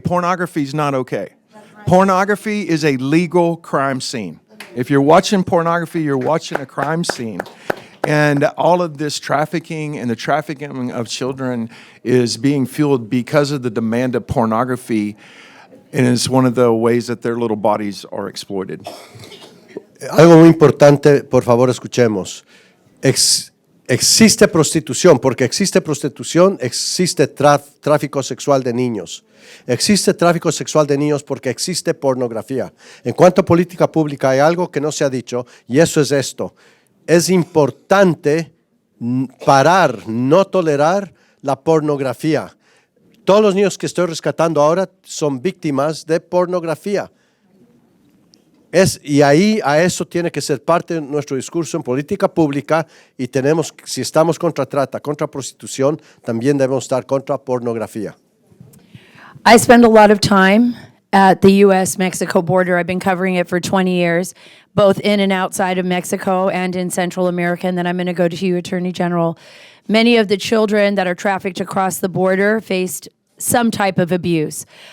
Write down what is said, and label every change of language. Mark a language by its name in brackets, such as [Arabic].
[English] Pornography is not okay. Right. Pornography is a legal crime scene. If you're watching pornography, you're watching a crime scene. And all of this trafficking and the trafficking of children is being fueled because of the demand of pornography, and it's one of the ways that their little bodies are exploited. [Spanish] Algo muy importante, por favor, escuchemos. Existe prostitución, porque existe prostitución, existe tráfico sexual de niños. Existe tráfico sexual de niños porque existe pornografía. En cuanto a política pública, hay algo que no se ha dicho, y eso es esto. Es importante parar, no tolerar la pornografía. Todos los niños que estoy rescatando ahora son víctimas de pornografía. Y ahí a eso tiene que ser parte de nuestro discurso en política pública, y si estamos contra trata, contra prostitución, también debemos estar contra pornografía. [English] I spend a lot of time at the U.S.-Mexico border. I've been covering it for 20 years, both in and outside of Mexico and in Central America, and then I'm going to go to you, Attorney General. Many of the children that are trafficked across the border faced some type of abuse.